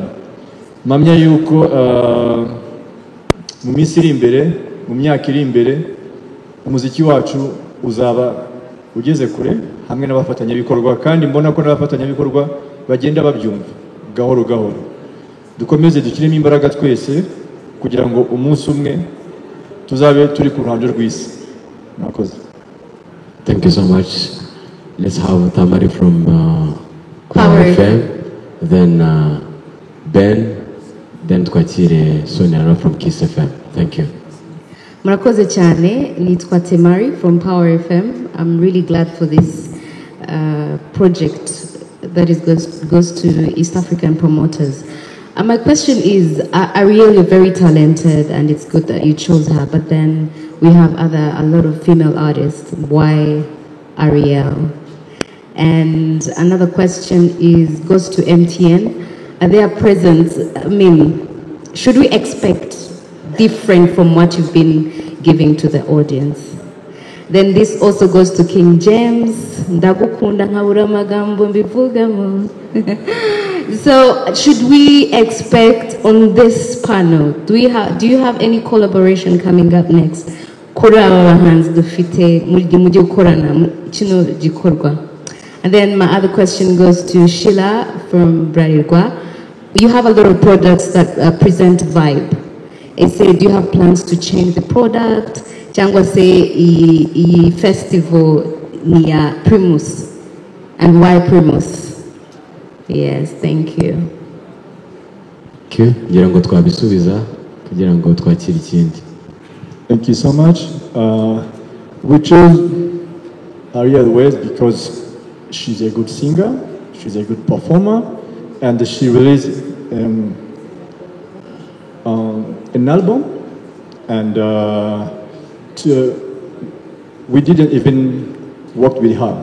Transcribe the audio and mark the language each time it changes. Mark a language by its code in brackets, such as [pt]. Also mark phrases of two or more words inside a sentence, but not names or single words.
[rw] Mpamya yuko mu minsi iri imbere, mu myaka iri imbere, umuziki wacu uzaba ugeze kure hamwe n'abafatanyabikorwa, kandi mbona ko n'abafatanyabikorwa bagenda babyumva gahoro gahoro. Dukomeze dushyiremo imbaraga twese kugira ngo umunsi umwe tuzabe turi ku ruhando rw'isi. Murakoze. [en] Thank you so much. Let's have Tamari from Power FM, then Ben, then twakire Sonia from Kiss FM. Thank you. [rw] Murakoze cyane, nitwa Tamari from Power FM. [en] I'm really glad for this project that goes to East African promoters. My question is, Ariel, you're very talented and it's good that you chose her, but then we have a lot of female artists. Why Ariel? And another question goes to MTN. Are their presence, should we expect different from what you've been giving to the audience? Then this also goes to King James. [rw] Ndagukunda nkabura amagambo mbivugamo. [en] So, should we expect on this panel, do you have any collaboration coming up next? [rw] Kora abahanzi dufite mujye gukorana kino gikorwa. [en] And then my other question goes to Sheila from Bralirwa. You have a lot of products that present vibe. Do you have plans to change the product? [rw] Cyangwa se I festival ni ya Primus. [en] And why Primus? Yes, thank you. [rw] Okay, ngira ngo twabisubiza kugira ngo twakire ikindi. [en] Thank you so much. We chose Ariel West because she's a good singer, she's a good performer, and she released an album, and we didn't even work with her.